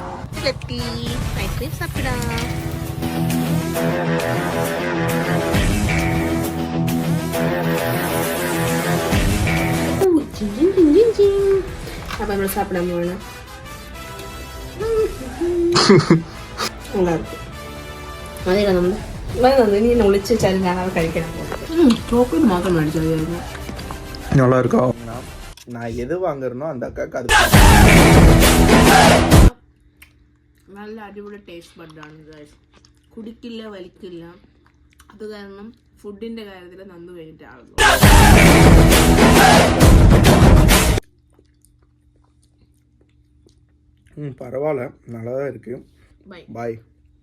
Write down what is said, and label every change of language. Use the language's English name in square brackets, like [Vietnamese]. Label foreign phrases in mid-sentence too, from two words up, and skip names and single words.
[Tamil] ஐஸ்கிரீம் சாப்பிடலாம். அப்போ நம்ம சாப்பிடாம வேணும். நல்லா இருக்கும். அதே நம்ம நீ ஒழிச்சு சரிஞ்சாலும் കഴിക്കണം. [Malayalam] ചോക്ലേറ്റ് മാത്രം മേടിച്ചു. [Tamil] நல்லா இருக்கா? நான் எது வாங்குறனோ அந்த அக்காவுக்கு அது [Malayalam] നല്ല അടിപൊളി ടേസ്റ്റ് ബഡാണ് ഗൈസ്. കുടിക്കില്ല വലിക്കില്ല. അത് കാരണം ഫുഡിന്റെ കാര്യത്തിൽ നന്നു കഴിഞ്ഞിട്ടാണ്. [Tamil] பரவாயில்ல, நல்லா தான் இருக்கு. பாய்.